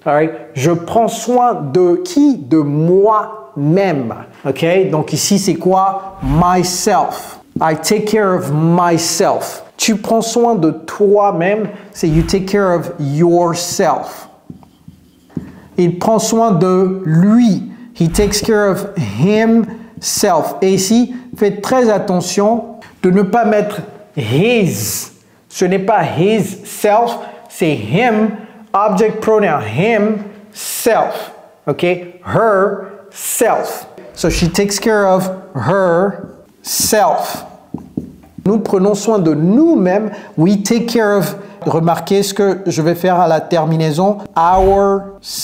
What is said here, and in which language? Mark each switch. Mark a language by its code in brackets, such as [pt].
[fr] Alright? Je prends soin de qui? De moi même. Ok? Donc ici, c'est quoi? [en] Myself. I take care of myself. [fr] Tu prends soin de toi-même, c'est [en] you take care of yourself. [fr] Il prend soin de lui. [en] He takes care of himself. [fr] Et ici, faites très attention de ne pas mettre his. Ce n'est pas his self, c'est him, object pronoun, himself. Okay? [en] Herself. So she takes care of herself. [fr] Nous prenons soin de nous-mêmes. [en] We take care of. [fr] Remarquez ce que je vais faire à la terminaison. Ourselves.